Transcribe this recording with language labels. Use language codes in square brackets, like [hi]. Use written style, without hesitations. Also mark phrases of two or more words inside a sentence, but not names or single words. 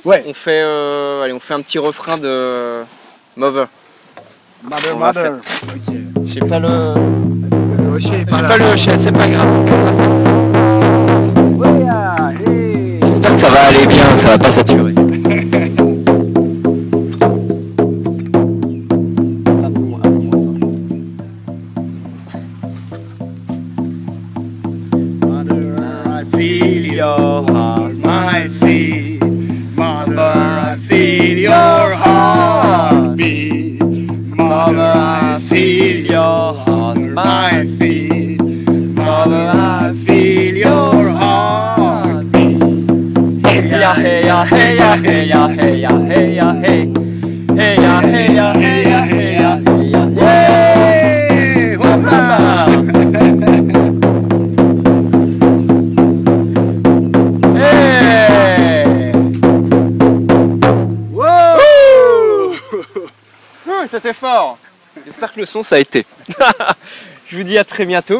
[fr] Ouais. On fait un petit refrain de Mother. Mother. Ok. J'ai pas le... J'ai pas le hochet, c'est pas grave. Hey. J'espère que ça va aller bien, ça va pas saturer. [en] Feel your heart, my feet. Mother, I feel your heart beat. Mother, I feel your heart, my feet. Mother, I feel your heart beat. Hey ya, hey ya, hey ya, hey ya, hey ya, hey ya, hey. Hey ya, hey ya, hey ya, hey ya, hey ya, hey. [fr] Hola. C'était fort. J'espère que le son ça a été. Je vous dis à très bientôt.